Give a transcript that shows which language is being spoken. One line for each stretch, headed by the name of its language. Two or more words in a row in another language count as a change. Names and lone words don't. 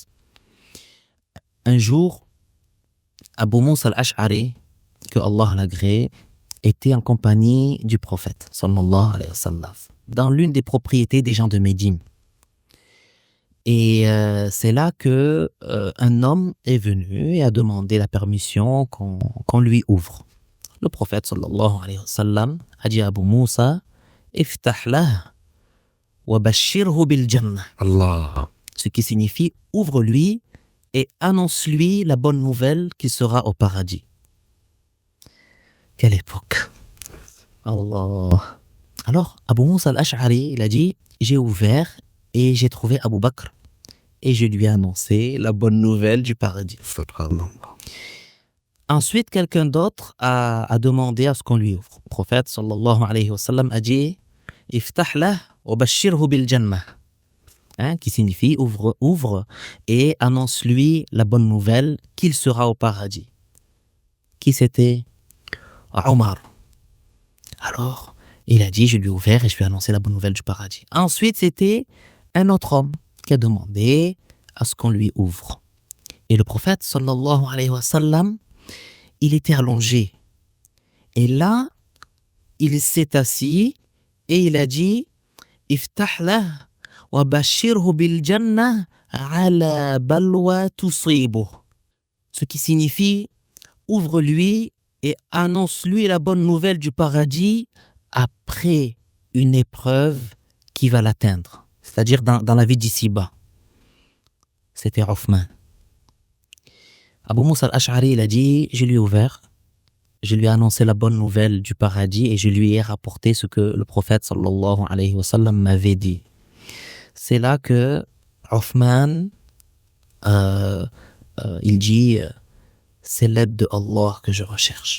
French: Un jour, Abu Musa al-Ash'ari, que Allah l'agrée, était en compagnie du prophète
Arabic: صلى الله عليه وسلم
French: dans l'une des propriétés des gens de Médine. Et c'est là que un homme est venu et a demandé la permission qu'on lui ouvre. Le prophète
Arabic: صلى الله عليه وسلم
French: a dit à Abu Musa
Arabic: افتح له وبشره بالجنة.
French: Allah. Ce qui signifie ouvre-lui et annonce-lui la bonne nouvelle qu'il sera au paradis. Quelle époque! Allah. Alors, Abu Musa al-Ash'ari, il a dit, j'ai ouvert et j'ai trouvé Abu Bakr et je lui ai annoncé la bonne nouvelle du paradis. Ensuite, quelqu'un d'autre a demandé à ce qu'on lui ouvre. Le prophète
Arabic: صلى الله عليه وسلم
French: a dit,
Arabic: افتح له وبشره بالجنة.
French: Qui signifie ouvre et annonce-lui la bonne nouvelle qu'il sera au paradis. Qui c'était? Omar. Alors, il a dit, je lui ai ouvert et je lui ai annoncé la bonne nouvelle du paradis. Ensuite, c'était un autre homme qui a demandé à ce qu'on lui ouvre. Et le prophète,
Arabic: صلى الله عليه وسلم,
French: il était allongé. Et là, il s'est assis et il a dit,
Arabic: افتح له وبشره بالجنة على بلوى تصيبه.
French: Ce qui signifie, ouvre-lui et annonce-lui la bonne nouvelle du paradis après une épreuve qui va l'atteindre, c'est-à-dire dans la vie d'ici-bas. C'était Othman. Abu Musa al-Ash'ari, il a dit, je lui ai ouvert, je lui ai annoncé la bonne nouvelle du paradis et je lui ai rapporté ce que le prophète
Arabic: صلى الله عليه وسلم
French: m'avait dit. C'est là que Othman, il dit, c'est l'aide de Allah que je recherche.